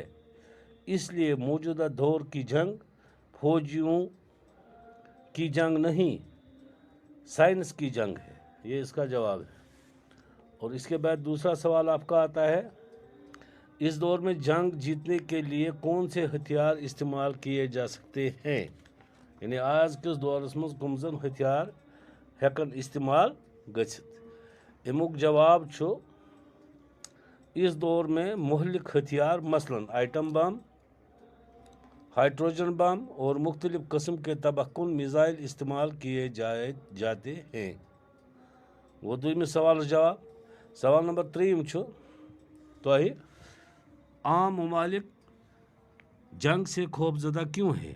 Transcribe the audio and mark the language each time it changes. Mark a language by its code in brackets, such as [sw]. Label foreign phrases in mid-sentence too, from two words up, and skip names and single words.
[ur] اس لیے موجودہ دور کی جنگ فوجیوں کی جنگ نہیں، سائنس کی جنگ ہے. یہ اس کا جواب ہے. اور اس کے بعد دوسرا سوال آپ کا آتا ہے، اس دور میں جنگ جیتنے کے لیے کون سے ہتھیار استعمال کیے جا سکتے ہیں? [ks] यानी आज किस दौरस मज कमजन हथियार हेकन इस्तेमाल गछित। अमुक जवाब छो, [ur] اس دور میں مہلک ہتھیار مثلاً [en] atom bomb, hydrogen bomb [ur] اور مختلف قسم کے تباہ کن میزائل استعمال کیے جاتے ہیں. [ks] वो दूसरे सवाल जवाब। [ur] سوال نمبر 3 چھو، تو عام ممالک جنگ سے خوفزدہ کیوں ہے?